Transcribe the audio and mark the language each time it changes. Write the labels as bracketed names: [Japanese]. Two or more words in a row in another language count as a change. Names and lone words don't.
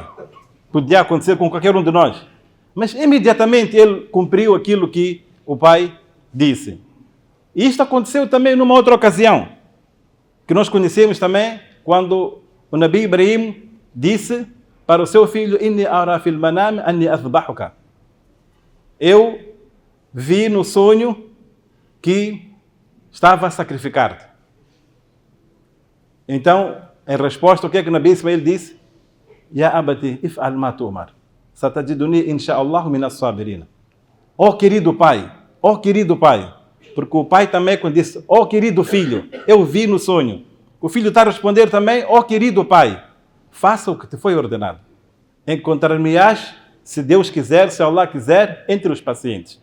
[Portuguese] Podia acontecer com qualquer um de nós. Mas imediatamente ele cumpriu aquilo que o pai disse. E isto aconteceu também numa outra ocasião, que nós conhecemos também, quando o Nabi Ibrahim disse para o seu filho: [Arabic] إني أرى في المنام أني أذبحك. [Portuguese] Eu vi no sonho que estava a sacrificar-te. Então, em resposta, o que é que o Nabi Ismail disse? [Arabic] يا أبت افعل ما تؤمر. ستجدني إن شاء الله من الصابرين. [Portuguese] Ó querido pai, porque o pai também quando disse: ó querido filho, eu vi no sonho. O filho está a responder também: ó querido pai, faça o que te foi ordenado. Encontrar-me-ás, se Deus quiser, se Allah quiser, entre os pacientes.